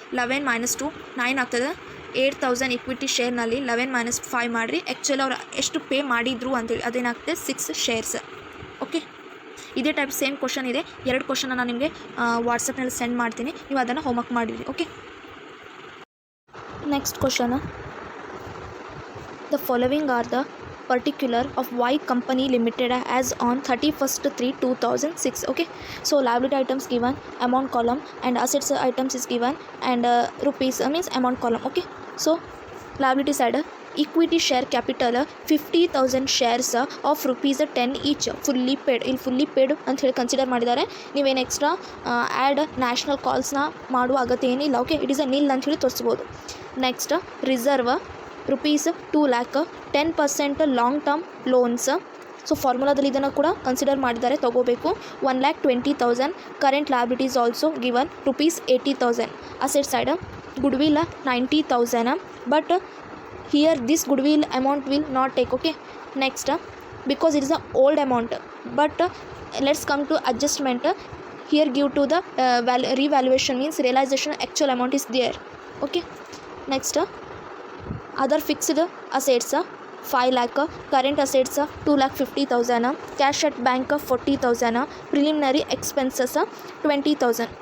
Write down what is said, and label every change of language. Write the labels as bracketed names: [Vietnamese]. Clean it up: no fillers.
[Kannada] 11 - 2 9 ಆಗ್ತದೆ. 8,000 ಇಕ್ವಿಟಿ ಶೇರ್ನಲ್ಲಿ 11 - 5 ಮಾಡಿರಿ. ಆ್ಯಕ್ಚುಲಿ ಅವ್ರು ಎಷ್ಟು ಪೇ ಮಾಡಿದ್ರು ಅಂತೇಳಿ ಅದೇನಾಗ್ತದೆ 6 ಶೇರ್ಸ್. ಓಕೆ, ಇದೇ ಟೈಪ್ ಸೇಮ್ ಕ್ವಶನ್ ಇದೆ. 2 ಕ್ವಶನ್ನ ನಾನು ನಿಮಗೆ ವಾಟ್ಸಪ್ನಲ್ಲಿ ಸೆಂಡ್ ಮಾಡ್ತೀನಿ, ನೀವು ಅದನ್ನು ಹೋಮ್ವರ್ಕ್ ಮಾಡಿರಿ. [English] Okay, next question. The following are the particular of Y Company Limited as on 31/3/2006. Okay, so liability items given, amount column, and assets items is given, and rupees means amount column. Okay, so liability side, equity share capital 50,000 shares of rupees 10 each fully paid. [Kannada] ಇಲ್ಲಿ fully paid ಅಂತ ಹೇಳಿ consider ಮಾಡಿದ್ದಾರೆ. ನೀವೇನು extra add national ಕಾಲ್ಸ್ನ ಮಾಡುವ ಅಗತ್ಯ ಏನಿಲ್ಲ. [English] okay, it is a nil [Kannada] ಅಂತ ಹೇಳಿ ತೋರಿಸ್ಬೋದು. [English] Next reserve rupees 2 lakh, 10% long term loans. [Kannada] So ಫಾರ್ಮುಲಾದಲ್ಲಿ ಇದನ್ನು ಕೂಡ ಕನ್ಸಿಡರ್ ಮಾಡಿದ್ದಾರೆ, ತೊಗೋಬೇಕು. 1,20,000 current liabilities also given rupees 80,000. [English] Asset side goodwill 90,000, but here this goodwill amount will not take. Okay, next because it is a old amount, but let's come to adjustment. Here give to the revaluation means realization actual amount is there. Okay, next other fixed assets 5 lakh, current assets 2,50,000, cash at bank 40,000, preliminary expenses 20,000.